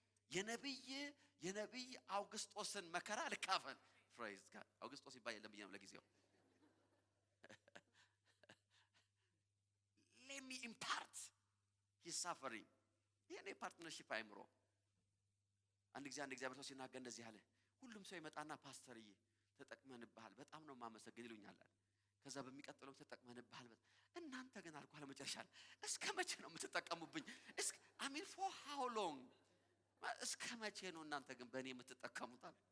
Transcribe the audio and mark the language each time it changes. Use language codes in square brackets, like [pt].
[am] የነቢይ አውግስጦስን መከራ ልካፈል። ፕሬዝ ጋድ። አውግስጦስ ይባል የለም ብዬ ነው ለጊዜው። [en] let me impart his suffering። [am] የኔ ፓርትነርሺፕ አይምሮ አንድ እግዚአብሔር ሰው ሲናገር እንደዚህ አለ። ሁሉም ሰው ይመጣና ፓስተርዬ ተጠቅመንብሃል በጣም ነው ማመሰግን ይሉኛል። ከዛ በሚቀጥለው ተጠቅመንብሃል እናንተ ግን አልኳለ መጨረሻ እስከ መቼ ነው የምትጠቀሙብኝ? እስከ [en] for how long? [am] እስከ መቼ ነው እናንተ ግን በእኔ የምትጠቀሙት?